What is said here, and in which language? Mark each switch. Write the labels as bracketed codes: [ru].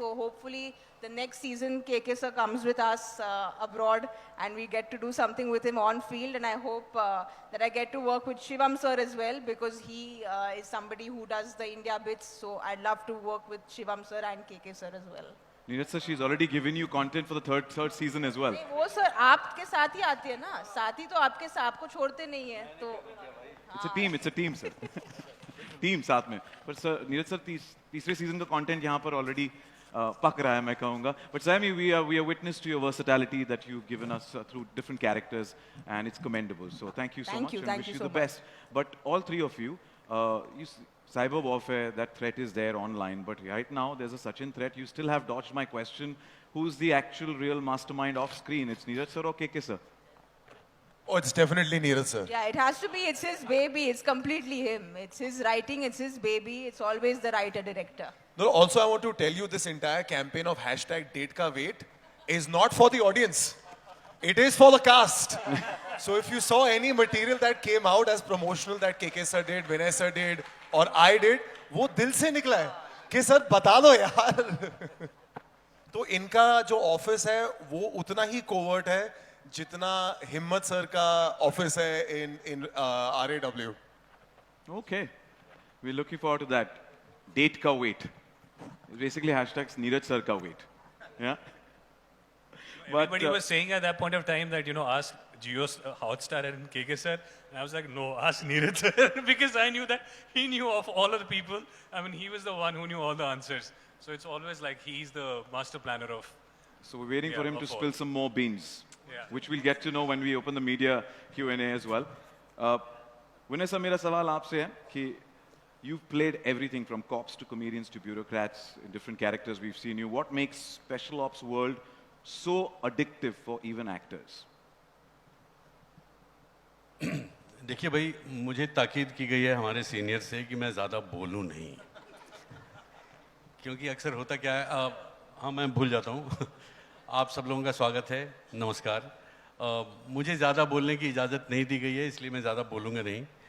[en] So hopefully the next season KK Sir comes with us abroad and we get to do something with him on field, and I hope that I get to work with Shivam Sir as well because he is somebody who does the India bits. So I'd love to work with Shivam Sir and KK Sir as well. Neeraj Sir, she's already given you content for the third season as well. [hi] वो sir आपके साथ ही आती है ना, साथी तो आपको छोड़ते नहीं है तो. [en] It's a team, sir. [hi] Team साथ में. But sir, Neeraj sir, तीसरे season का content यहाँ पर already पक रहा है मैं कहूँगा. [en] But Sami, we are witness to your versatility that you've given us through different characters, and it's commendable. So thank you so much and wish you the best. But all three of you, cyber warfare, that threat is there online. But right now, there's a Sachin threat. You still have dodged my question. Who's the actual real mastermind off screen? It's Neeraj sir or KK sir? Oh, it's definitely Neeraj sir. Yeah, it has to be. It's his baby. It's completely him. It's his writing. It's his baby. It's always the writer-director. No, also I want to tell you this entire campaign of #DateKaWait is not for the audience. It is for the cast. So if you saw any material that came out as promotional that KK sir did, Vinay sir did, or I did, [hi] वो दिल से निकला है कि sir बता दो यार. तो इनका जो ऑफिस है वो उतना ही कोवर्ट है जितना हिम्मत सर का ऑफिस है in RAW. [en] Okay, we're looking forward to that. Date ka wait. Basically hashtags Neeraj sir ka wait. Yeah. Everybody was saying at that point of time that, you know, ask Jio Hotstar and KK sir. And I was like, no, ask Neeraj sir. Because I knew that he knew of all of the people. I mean, he was the one who knew all the answers. So it's always like he's the master planner of. So we're waiting for him to spill some more beans, which we'll get to know when we open the media Q&A as well. Vinay sir, [hi] मेरा सवाल आपसे है कि [en] You've played everything from cops to comedians to bureaucrats in different characters we've seen you. What makes Special Ops world so addictive for even actors? [hi] देखिए भाई, मुझे ताकीद की गई है हमारे सीनियर से कि मैं ज़्यादा बोलूं नहीं, क्योंकि अक्सर होता क्या है, हाँ मैं भूल जाता हूँ। आप सब लोगों का स्वागत है, नमस्कार। मुझे ज़्यादा बोलने की इजाज़त नहीं दी गई है, इसलिए मैं ज़्यादा बोलूँगा नहीं।